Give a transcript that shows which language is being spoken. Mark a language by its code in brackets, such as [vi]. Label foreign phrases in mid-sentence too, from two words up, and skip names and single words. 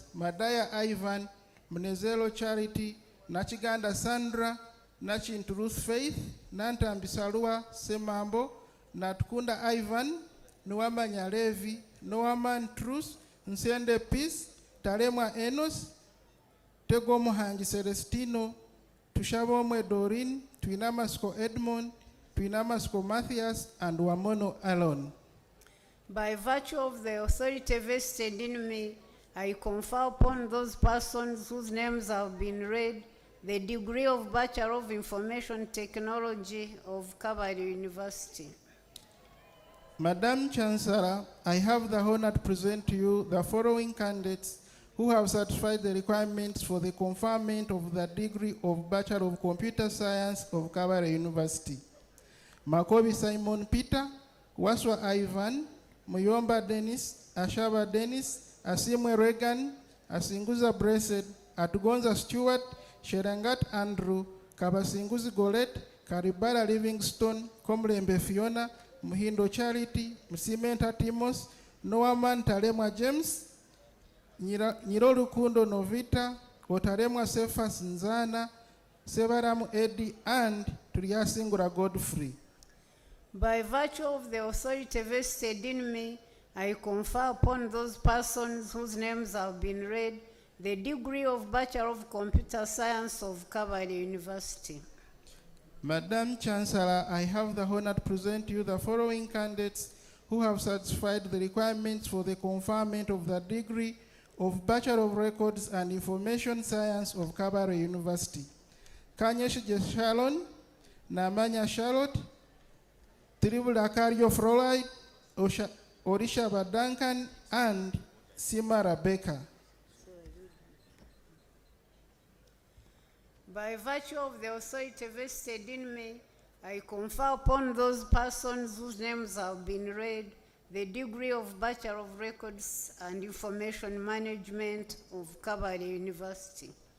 [en] Madaya Ivan, Mnezelo Charity, Nachiganda Sandra, Nachin Ruth Faith, Nanta Mbisalua Semambo, Natkunda Ivan, Nuama Nyalevi, Noaman Truth, Nsende Peace, Taremwa Enos, Tegomo Hangi Celestino, Tushabomwe Doreen, Tuinamasko Edmond, Tuinamasko Matthias, and Wamono Alon. By virtue of the authority vested in me, I confer upon those persons whose names have been read the degree of Bachelor of Information Technology of Kabale University. Madam Chancellor, I have the honor to present to you the following candidates who have satisfied the requirements for the conferment of the degree of Bachelor of Computer Science of Kabale University. Makobi Simon Peter, Waswa Ivan, Muyomba Dennis, Ashaba Dennis, Asimwe Regan, Asinguza Blessed, Atugonza Stewart, Sherangat Andrew, Kabasinguzi Golet, Karibala Livingstone, Komlembe Fiona, Muhindo Charity, Msimenta Timos, Noaman Talemwa James, Nyirolukundo Novita, Otaremwa Cephas Nzana, Sevaramu Eddie, and Triasingura Godfrey. By virtue of the authority vested in me, I confer upon those persons whose names have been read the degree of Bachelor of Computer Science of Kabale University. Madam Chancellor, I have the honor to present you the following candidates who have satisfied the requirements for the conferment of the degree of Bachelor of Records and Information Science of Kabale University. Kanyesh Shalon, Namanya Charlotte, Tribula Kario Froline, Orisha Badankan, and Sima Rebecca. By virtue of the authority vested in me, I confer upon those persons whose names have been read the degree of Bachelor of Records and Information Management of Kabale University.